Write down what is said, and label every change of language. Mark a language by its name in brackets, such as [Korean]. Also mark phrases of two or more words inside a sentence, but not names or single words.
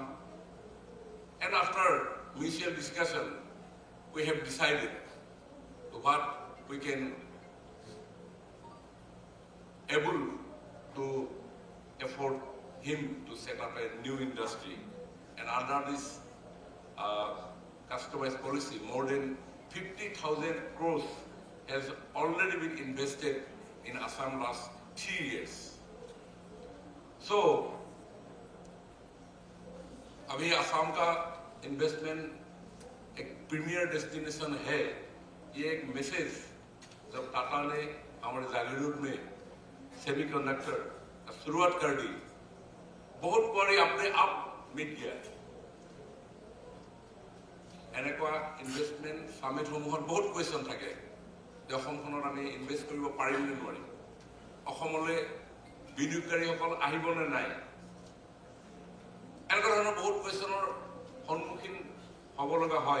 [English] And after mutual discussion, we have decided what we can able to afford him to set up a new industry. And under this customized policy, more than 50,000 crores has already been invested in Assam last 3 years. So, [Hindi] अभी असम का इन्वेस्टमेंट एक [English] premier destination [Hindi] है, ये एक मैसेज जब टाटा ने हमारे जागीरोड में सेमीकंडक्टर शुरुआत कर दी, बहुत बड़ी अपने आप मिट गया। [Assamese] এনেকুৱা [English] investment summits [Assamese] বহুত কুৱেশ্যন থাকে যে অসমখনত আমি ইনভেষ্ট কৰিব পাৰিম নে নোৱাৰিম, অসমলৈ বিনিয়োগকাৰীসকল আহিবনে নাই, এনেকুৱা ধৰণৰ বহুত কুৱেশ্যনৰ সন্মুখীন হ'ব লগা হয়।